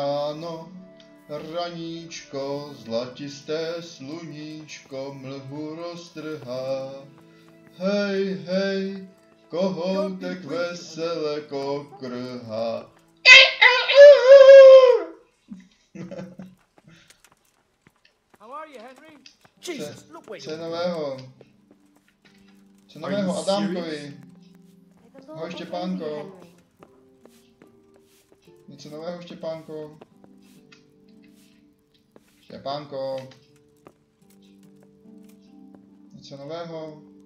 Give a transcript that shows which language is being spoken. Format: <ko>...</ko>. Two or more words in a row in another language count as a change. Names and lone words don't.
<cs>ráno, raníčko, zlatisté sluníčko mlhu roztrhá. Hej, hej, kohoutek vesele kokrhá.</cs> <en>How are you, Henry? Jesus, look where</en> <cs>Co</cs> <en>you're</en> <cs>nového? Co nového Adámkovi? Ahoj Štěpánko. Něco nového Štěpánko? Štěpánko. Něco nového?</cs>